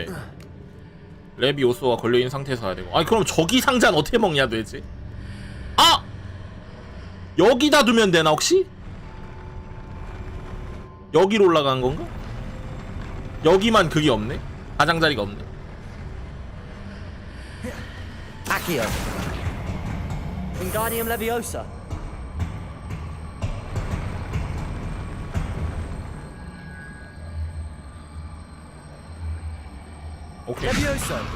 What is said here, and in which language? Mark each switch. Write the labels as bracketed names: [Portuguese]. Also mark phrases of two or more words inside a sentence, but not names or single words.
[Korean] 레비오스가 걸려있는 상태에서 가야 되고. 아니 그럼 저기 상자는 어떻게 먹냐 도대체? 아! 여기다 두면 되나 혹시? 여기로 올라간 건가? 여기만 그게 없네? 가장자리가 없네. Accio! Wingardium Leviosa! 오케이. Levioso!